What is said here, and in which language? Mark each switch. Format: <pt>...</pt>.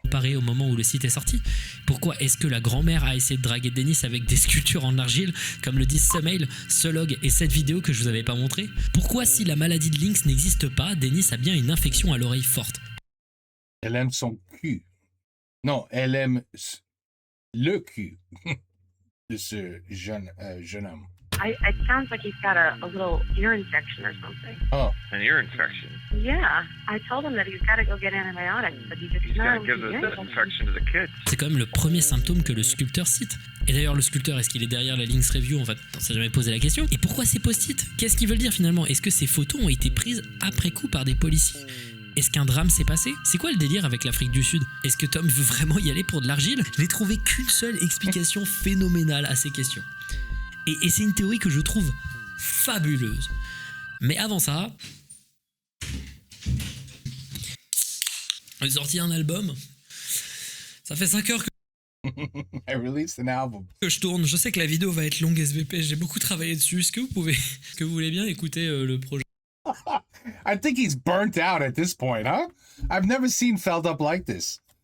<fr>comparé au moment où le site est sorti? Pourquoi est-ce que la grand-mère a essayé de draguer Dennis avec des sculptures en argile, comme le disent ce mail, ce log et cette vidéo que je vous avais pas montré? Pourquoi, si la maladie de Lynx n'existe pas, Dennis a bien une infection à l'oreille forte? Elle aime son cul. Non, elle aime le cul de ce jeune homme.</fr> <en>It sounds like he's got a little ear infection or something. Oh, An ear infection. Yeah, I told him that he's got to go get antibiotics, but he just He's no. gonna give this infection to the kids.</en> <fr>C'est quand même le premier symptôme que le sculpteur cite. Et d'ailleurs, le sculpteur, est-ce qu'il est derrière la Lynx Review? En fait, on s'est jamais posé la question. Et pourquoi ces post-it? Qu'est-ce qu'ils veulent dire finalement? Est-ce que ces photos ont été prises après coup par des policiers? Est-ce qu'un drame s'est passé? C'est quoi le délire avec l'Afrique du Sud? Est-ce que Tom veut vraiment y aller pour de l'argile? Je n'ai trouvé qu'une seule explication phénoménale à ces questions. Et c'est une théorie que je trouve fabuleuse. Mais avant ça, j'ai sorti un album. Ça fait 5 heures</fr> <en>I released an album.</en> <fr>que je tourne. Je sais que la vidéo va être longue SVP. J'ai beaucoup travaillé dessus. Est-ce que vous voulez bien écouter le projet?</fr> <en>I think he's burnt out at this point, huh? I've never seen Feld Up like this.</en>